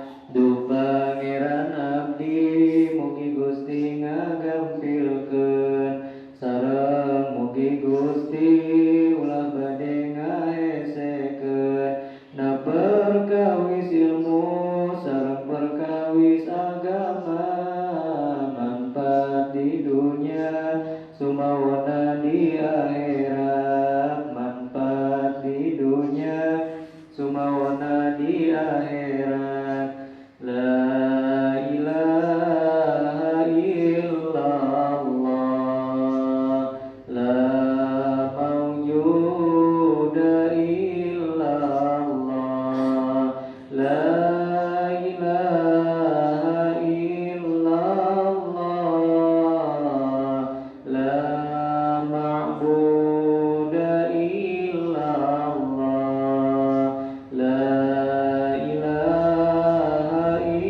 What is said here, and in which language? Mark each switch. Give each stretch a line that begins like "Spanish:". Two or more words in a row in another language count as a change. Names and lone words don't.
Sundanese: Duh pangeran abdi mugi Gusti ngagampilkeun sareng mugi Gusti ulah bade ngahesekeun na perkawis ilmu sareng perkawis agama manfaat di dunia sumawana di akhirat. Manfaat di dunia sumawana di akhirat.
Arabic: لا إله إلا الله لا موجود إلا الله لا إله إلا الله لا معبود إلا الله لا إله